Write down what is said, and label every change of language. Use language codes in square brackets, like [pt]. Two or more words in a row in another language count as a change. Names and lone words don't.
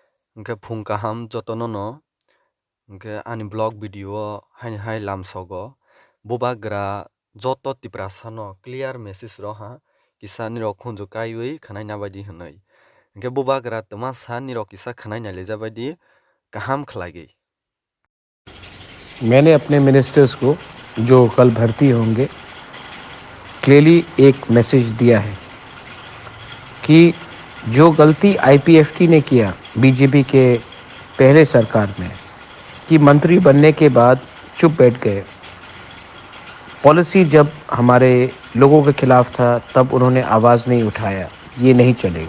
[trp] Hingke phung kaham jotono no hingke ani blog video haini lamsogo bobagra joto tiprasa no [en] clear message [trp] roha kisa nirok khunju kaiwi khanai nabaidi hinui hingke bobagra tmasa nirok kisa khanai nailaijabadi kaham khlagi। [hi] मैंने अपने मिनिस्टर्स को जो कल भर्ती होंगे क्लियरली एक मैसेज दिया है कि जो गलती आईपीएफटी ने किया बीजेपी के पहले सरकार में कि मंत्री बनने के बाद चुप बैठ गए, पॉलिसी जब हमारे लोगों के खिलाफ था तब उन्होंने आवाज़ नहीं उठाया, ये नहीं चलेगा।